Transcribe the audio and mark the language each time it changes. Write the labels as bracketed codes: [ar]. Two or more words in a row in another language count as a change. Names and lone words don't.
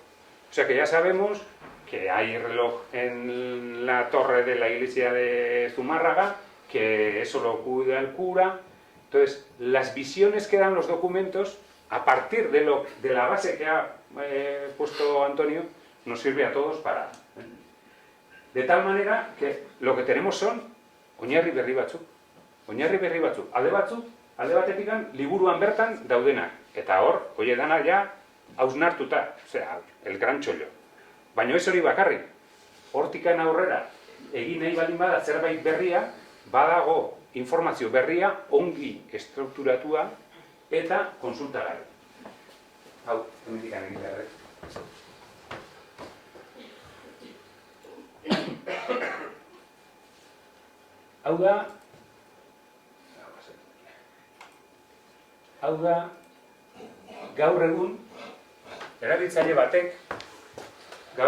[es] O sea que ya sabemos que hay reloj en la torre de la iglesia de Zumárraga, que eso lo cuida el cura. Entonces, las visiones que dan los documentos, a partir de la base que ha puesto Antonio, nos sirve a todos para... De tal manera que lo que tenemos son [eu] oinarri berri batzuk. Oinarri berri batzuk. Alde batetikan, liburuan bertan daudenak. Eta hor, oie dana ja, hausnartuta. [es] O sea, el gran chollo. [eu] Baina ez hori bakarrik, hortikan aurrera egin nahi baldin bada zerbait berria, badago informazio berria ongi estrukturatua eta konsultagarri. Hau, hemendik egin behar. Hau da, gaur egun, erabiltzaile batek, gaur